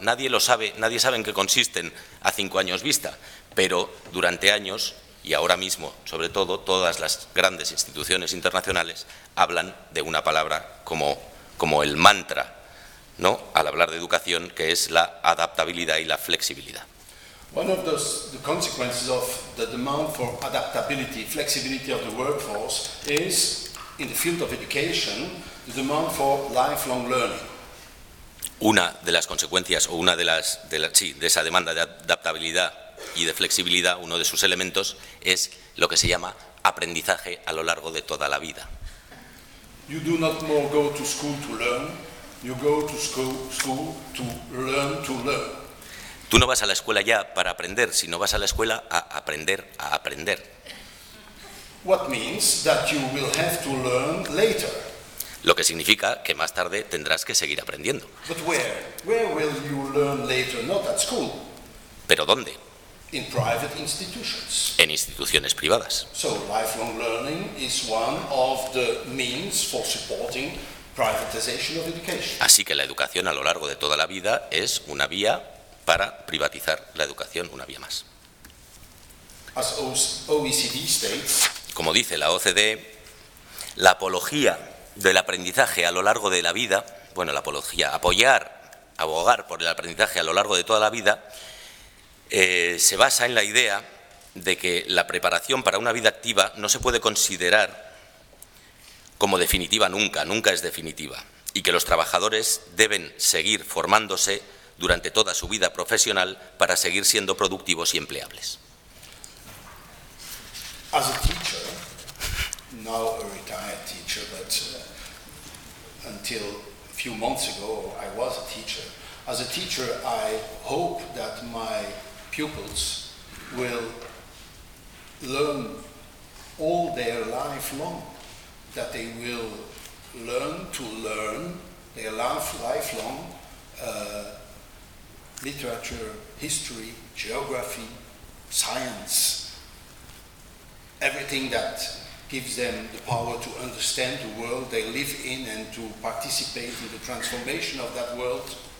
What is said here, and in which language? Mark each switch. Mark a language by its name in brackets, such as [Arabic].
[Spanish] Nadie lo sabe, nadie sabe en qué consisten a 5 años vista, pero durante años, y ahora mismo, sobre todo, todas las grandes instituciones internacionales hablan de una palabra como el mantra, ¿no?, al hablar de educación, que es la adaptabilidad y la flexibilidad. [English] One of the consequences of the demand for adaptability, flexibility of the workforce is, in the field of education, the demand for lifelong learning. [Spanish] Una de las consecuencias, o de esa demanda de adaptabilidad y de flexibilidad, uno de sus elementos, es lo que se llama aprendizaje a lo largo de toda la vida. [English] You do not more go to school to learn, you go to school to learn to learn. [Spanish] Tú no vas a la escuela ya para aprender, sino vas a la escuela a aprender a aprender. [English] What means that you will have to learn later. [Spanish] Lo que significa que más tarde tendrás que seguir aprendiendo. [English] But where will you learn later? Not at school. [Spanish] ¿Pero dónde? [English] In private institutions. [Spanish] En instituciones privadas. [English] So lifelong learning is one of the means for supporting privatization of education. [Spanish] Así que la educación a lo largo de toda la vida es una vía para privatizar la educación una vía más. [English] As OECD states, [Spanish] como dice la OCDE, la apología del aprendizaje a lo largo de la vida, bueno, la apología, abogar por el aprendizaje a lo largo de toda la vida, se basa en la idea de que la preparación para una vida activa no se puede considerar como definitiva nunca, nunca es definitiva, y que los trabajadores deben seguir formándose durante toda su vida profesional para seguir siendo productivos y empleables. [English] As a teacher, now a retired teacher, but until a few months ago, I was a teacher. As a teacher, I hope that my pupils will learn all their life long, that they will learn to learn their lifelong literature, history, geography, science, everything that gives them the power to understand the world they live in and to participate in the transformation of that world.